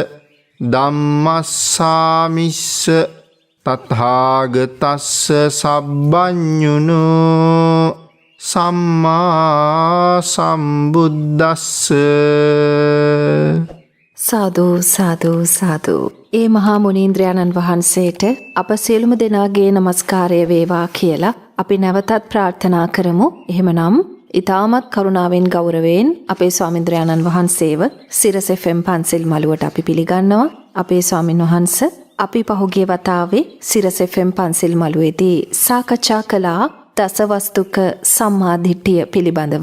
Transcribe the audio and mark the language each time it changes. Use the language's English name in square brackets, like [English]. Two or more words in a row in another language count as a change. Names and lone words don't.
[Pali] ධම්මස්සාමිස්ස තථාගතස්ස සබ්බඤුනෝ සම්මා සම්බුද්දස්ස. [Sinhala] සාදු සාදු සාදු. ඒ මහා මුනීන්ද්‍රයාණන් වහන්සේට අප සියලුම දෙනාගේ නමස්කාරය වේවා කියලා අපි නැවතත් ප්‍රාර්ථනා කරමු. එහෙමනම් ඊටමත් කරුණාවෙන් ගෞරවයෙන් අපේ ස්වාමීන්ද්‍රයාණන් වහන්සේව සිරස FM පන්සිල් මළුවට අපි පිළිගන්නවා. අපේ ස්වාමින් වහන්සේ අපි පහුගිය වතාවේ සිරස FM පන්සිල් මළුවේදී සාකච්ඡා කළා දසවස්තුක සම්මාදිට්ඨිය පිළිබඳව.